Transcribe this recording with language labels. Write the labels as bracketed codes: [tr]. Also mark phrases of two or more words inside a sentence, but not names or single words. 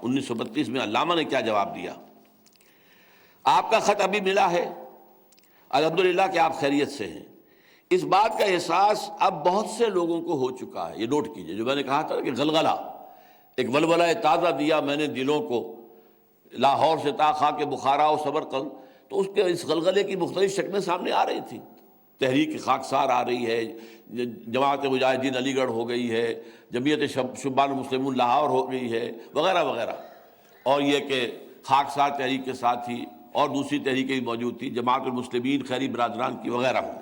[ur] 1932 میں علامہ نے کیا جواب دیا: آپ کا خط ابھی ملا ہے، الحمدللہ کہ آپ خیریت سے ہیں۔ اس بات کا احساس اب بہت سے لوگوں کو ہو چکا ہے۔ یہ نوٹ کیجئے، جو میں نے کہا تھا کہ غلغلہ، ایک ولولہ تازہ دیا میں نے دلوں کو، لاہور سے تا خاک بخارا و سمرقند، تو اس کے اس غلغلے کی مختلف شکلیں سامنے آ رہی تھیں۔ تحریک خاکسار آ رہی ہے، جماعت مجاہدین علی گڑھ ہو گئی ہے، جمعیت شبان المسلمون لاہور ہو گئی ہے، وغیرہ وغیرہ، اور یہ کہ خاکسار تحریک کے ساتھ ہی اور دوسری تحریکیں بھی موجود تھیں، جماعت المسلمین، خیری برادران کی وغیرہ ہوں۔